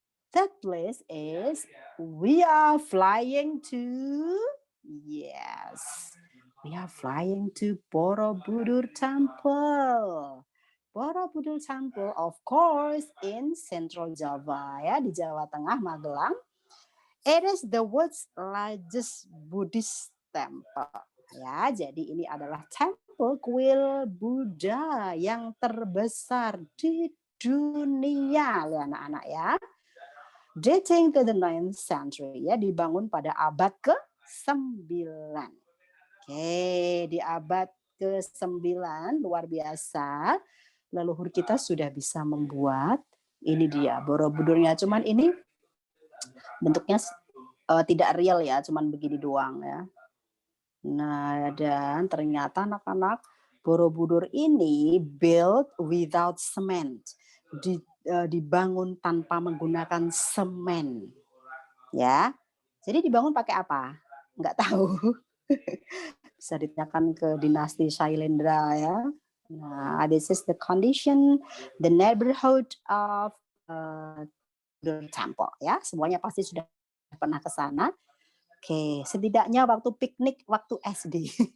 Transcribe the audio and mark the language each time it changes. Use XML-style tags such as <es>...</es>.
<en>Third place is we are flying to, yes, we are flying to Borobudur Temple. Borobudur Temple, of course, in Central Java, ya,</en> <id>di Jawa Tengah,</id> <en>Magelang. It is the world's largest Buddhist temple.</en> <id>Ya, jadi ini adalah temple kuil Buddha yang terbesar di dunia, loh anak-anak ya.</id> <en>Dating to the 9th century, ya,</en> <id>dibangun pada abad ke-9. Oke, di abad ke-9 luar biasa. Leluhur kita sudah bisa membuat ini dia Borobudurnya, cuman ini bentuknya tidak real ya, cuman begini doang ya. Nah, dan ternyata anak-anak Borobudur ini</id> <en>built without cement,</en> <id>dibangun tanpa menggunakan semen, ya. Jadi dibangun pakai apa? Nggak tahu. Bisa ditanyakan ke dinasti Shailendra ya.</id> <en>Nah, this is the condition, the neighborhood of the temple ya.</en> <id>Semuanya pasti sudah pernah ke sana. Oke, setidaknya waktu piknik waktu SD.</id>